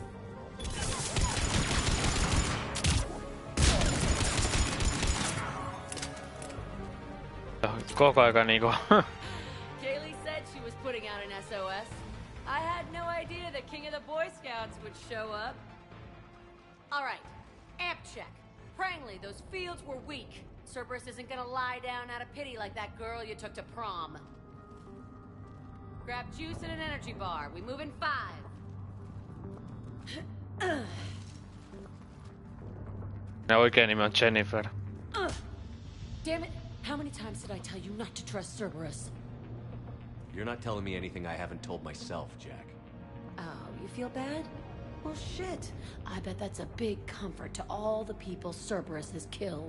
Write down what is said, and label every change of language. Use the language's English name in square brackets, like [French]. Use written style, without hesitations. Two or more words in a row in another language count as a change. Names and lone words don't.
[Finnish] Koko ajan niinku. [English] Kaylee said she was putting out an SOS. I had no idea the king of the Boy Scouts would show up. All right, amp check. Prangley, those fields were weak. Cerberus isn't gonna lie down out of pity like that girl you took to prom. Grab juice and an energy bar. We move in 5. [Finnish] Ja oikein nimi on Jennifer. [English] Damn it! How many times did I tell you not to trust Cerberus? You're not telling me anything I haven't told myself, Jack. Oh, you feel bad? Well, shit. I bet that's a big comfort to all the people Cerberus has killed.